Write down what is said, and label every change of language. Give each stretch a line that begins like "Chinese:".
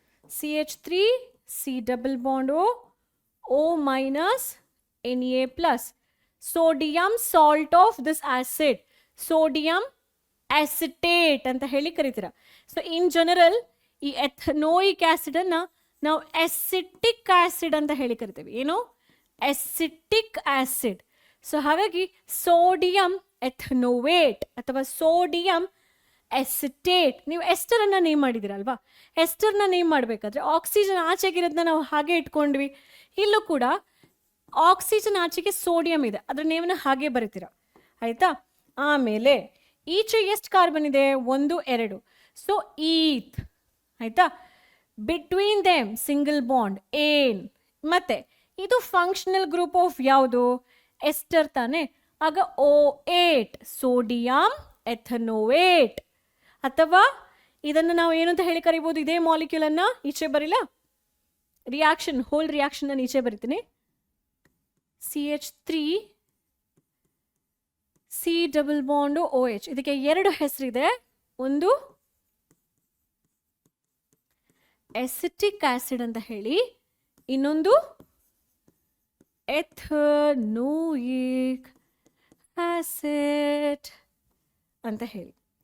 English: CH3 C double bond O minus Na plus. Sodium salt of this acid, sodium acetate
Kannada: ಅಂತ ಹೇಳಿ ಕರೀತೀರ. So in general ಈ ಎಥನೋಯಿಕ್ acid ಅನ್ನ ನಾವು acetic acid ಅಂತ ಹೇಳಿ ಕರಿತೀವಿ. ಏನು? Acetic acid. ಸೊ ಹಾಗಾಗಿ ಸೋಡಿಯಂ ಎಥನೋವೇಟ್ ಅಥವಾ ಸೋಡಿಯಂ ಎಸಿಟೇಟ್. ನೀವು ಎಸ್ಟರನ್ನು ನೇಮ್ ಮಾಡಿದಿರಲ್ವಾ, ಎಸ್ಟರ್ನ ನೇಮ್ ಮಾಡಬೇಕಾದ್ರೆ ಆಕ್ಸಿಜನ್ ಆಚೆಗಿರೋದನ್ನ ನಾವು ಹಾಗೆ ಇಟ್ಕೊಂಡ್ವಿ. ಇಲ್ಲೂ ಕೂಡ ಆಕ್ಸಿಜನ್ ಆಚೆಗೆ ಸೋಡಿಯಂ ಇದೆ, ಅದರ ನೇಮನ್ನ ಹಾಗೆ ಬರೀತೀರ. ಆಯಿತಾ? ಆಮೇಲೆ ಈಚೆ ಎಷ್ಟು ಕಾರ್ಬನ್ ಇದೆ? 1 2. ಸೊ ಈತ್. ಆಯಿತಾ?
English: between them single bond
Kannada: ಏನ್. ಮತ್ತೆ ಇದು ಫಂಕ್ಷನಲ್ ಗ್ರೂಪ್ ಆಫ್ ಯಾವುದು? ಎಸ್ಟರ್ ತಾನೆ. ಆಗ O8 ಸೋಡಿಯಂ ಎಥನೋವೇಟ್. ಅಥವಾ ಇದನ್ನು ನಾವು ಏನಂತ ಹೇಳಿ ಕರಿಬೋದು? ಇದೇ ಮಾಲಿಕ್ಯೂಲ್ ಅನ್ನ ಈಚೆ ಬರಿಲ್ಲ, ರಿಯಾಕ್ಷನ್ ಹೋಲ್ ರಿಯಾಕ್ಷನ್ ಅನ್ನು ಈಚೆ ಬರಿತೀನಿ. CH3 C double bond OH. ಇದಕ್ಕೆ 2 ಹೆಸರಿದೆ. ಒಂದು ಎಸಿಟಿಕ್ ಆಸಿಡ್ ಅಂತ ಹೇಳಿ, ಇನ್ನೊಂದು ಎಥನೋಯಿಕ್ ಆಸಿಡ್ ಅಂತ ಹೇಳಿ.